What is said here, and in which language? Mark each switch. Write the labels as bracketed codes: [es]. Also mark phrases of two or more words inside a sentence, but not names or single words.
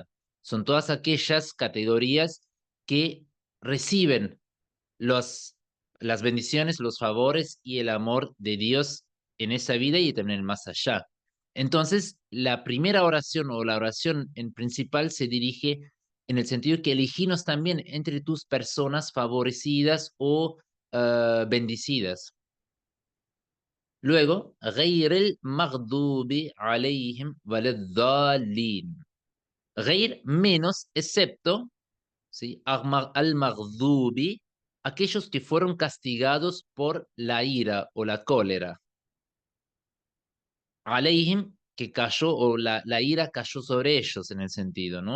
[es] Son todas aquellas categorías que reciben los, las bendiciones, los favores y el amor de Dios en esa vida y también más allá. Entonces, la primera oración o la oración en principal se dirige en el sentido que eliginos también entre tus personas favorecidas o bendecidas. Luego, [ar] غير المغضوب عليهم ولا الضالين. [es] غير menos, excepto, ¿sí? Al-maghdubi, aquellos que fueron castigados por la ira o la cólera. Aleihim, que cayó, o la ira cayó sobre ellos en el sentido, ¿no?